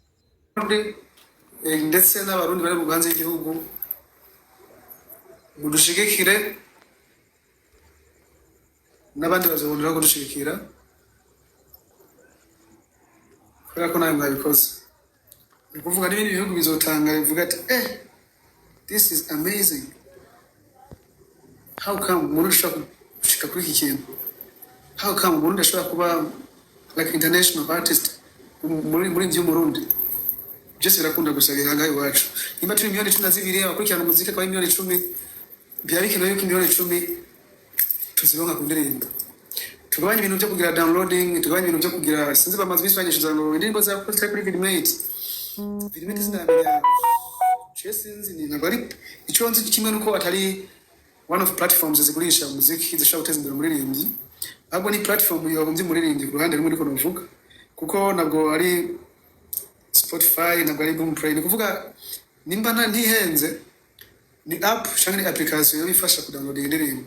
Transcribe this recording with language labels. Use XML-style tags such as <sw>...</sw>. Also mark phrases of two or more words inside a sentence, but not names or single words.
<rn>Ndetse n'Abarundi bari mu ganze y'igihugu mudushigikire, n'abandi bazabonera kudushigikira kubera ko nawe mwabikoze. Ni kuvuga n'ibindi bihugu bizotanga bivuga ati</rn> <en>this is amazing. How come</en> <rn>umuntu ashobora gushika kuri iki kintu?</rn> <en>How come</en> <rn>umuntu ashobora kuba like</rn> <en>international artist</en> <rn>muri Burundi? Byose birakunda gusabira ngaho iwacu. Nimba turi miliyoni 12 abakurikirana muzika kwa miliyoni 10, byari kino yuko miliyoni 10 tuzironka ku ndirimbo. Tugabanya ibintu byo kugira downloading, tugabanya ibintu byo kugira sinzi bamaze biswanyishiza ngo indirimbo za kuri Vidmate. Vidmate sinamenya. Sinzi ni nabari icyo nzi kimwe nuko atari</rn> <en>one of platforms</en> <rn>zigurisha muziki zishobora guteza imbere umuririmbyi. Ahubwo ni platform yagombye umuririmbyi ku ruhande rumwe niko navuga. Kuko nabwo ari Spotify nabwo ari Boomplay. Ni kuvuga nimba ntihenze ni app cyangwa ni application yo ifasha kudownload indirimbo.</rn>